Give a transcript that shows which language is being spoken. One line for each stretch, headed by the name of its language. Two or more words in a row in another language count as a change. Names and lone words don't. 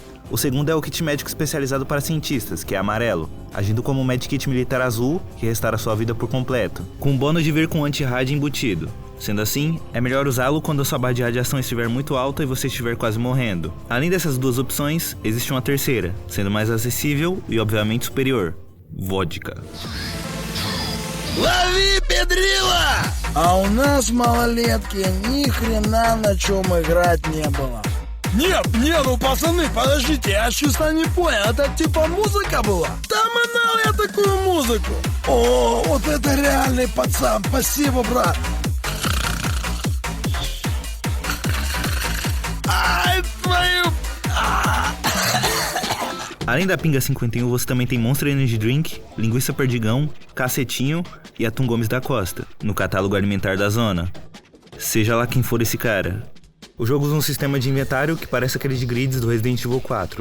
Portuguese: O segundo é o kit médico especializado para cientistas, que é amarelo, agindo como um medkit militar azul, que restaura sua vida por completo, com o bônus de vir com o anti-rad embutido. Sendo assim, é melhor usá-lo quando a sua barra de radiação estiver muito alta e você estiver quase morrendo. Além dessas 2 opções, existe uma terceira, sendo mais acessível e obviamente superior: vodka.
Russian: Лови, Педрила! А у нас, малолетки, ни хрена на чем играть не было. Нет, ну пацаны, подождите, я чисто не понял, это типа музыка была? Да манал я такую музыку. О, вот это реальный пацан, спасибо, брат. Ai, твою...
Portuguese: Além da Pinga 51, você também tem Monster Energy Drink, Linguiça Perdigão, Cacetinho e Atum Gomes da Costa, no catálogo alimentar da zona. Seja lá quem for esse cara. O jogo usa um sistema de inventário que parece aquele de grids do Resident Evil 4.